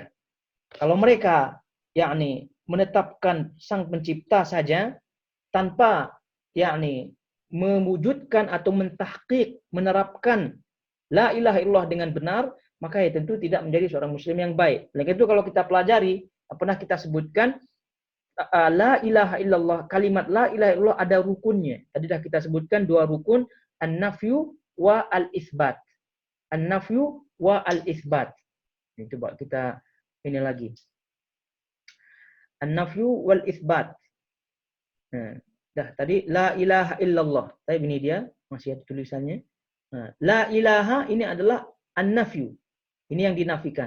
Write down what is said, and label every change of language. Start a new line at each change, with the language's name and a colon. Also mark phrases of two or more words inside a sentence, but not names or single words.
Malay: Kalau mereka yakni menetapkan sang pencipta saja tanpa yakni mewujudkan atau mentahqiq, menerapkan
Arabic: لا إله إلا الله
Malay: dengan benar, maka ya tentu tidak menjadi seorang muslim yang baik. Oleh itu kalau kita pelajari, pernah kita sebutkan
Arabic: لا إله إلا الله,
Malay: kalimat
Arabic: لا إله إلا الله
Malay: ada rukunnya. Tadi dah kita sebutkan dua rukun,
Arabic: النفي والإثبات. النفي والإثبات.
Malay: Ini coba kita ini lagi.
Arabic: النفي والإثبات.
Malay: Nah, dah tadi
Arabic: لا إله إلا الله.
Malay: Tapi ini dia masih ada tulisannya. Nah,
Arabic: لا إله
Malay: ini adalah an-nafyu. Ini yang dinafikan.